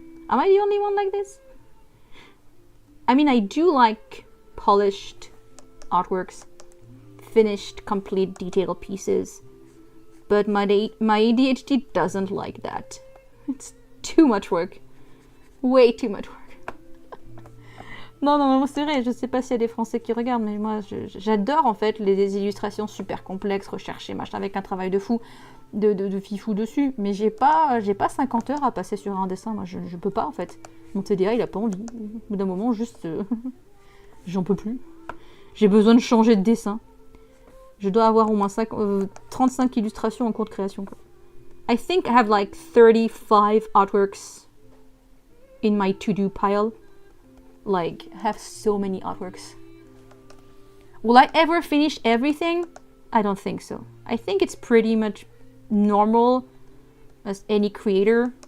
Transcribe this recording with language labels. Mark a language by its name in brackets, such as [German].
[English] Am I the only one like this? I mean, I do like polished artworks, finished, complete, detailed pieces, but my ADHD doesn't like that. It's too much work. Way too much work. [French] Non, c'est vrai, je sais pas s'il y a des Français qui regardent, mais moi, j'adore en fait les illustrations super complexes, recherchées, machin, avec un travail de fou, de fifou dessus, mais j'ai pas 50 heures à passer sur un dessin, moi, je peux pas en fait. Mon TDA, il a pas envie. Au bout d'un moment, juste, j'en peux plus. J'ai besoin de changer de dessin. Je dois avoir au moins 35 illustrations en cours de création, quoi. [English] I think I have like 35 artworks in my to-do pile. Like, I have so many artworks. Will I ever finish everything? I don't think so. I think it's pretty much normal as any creator.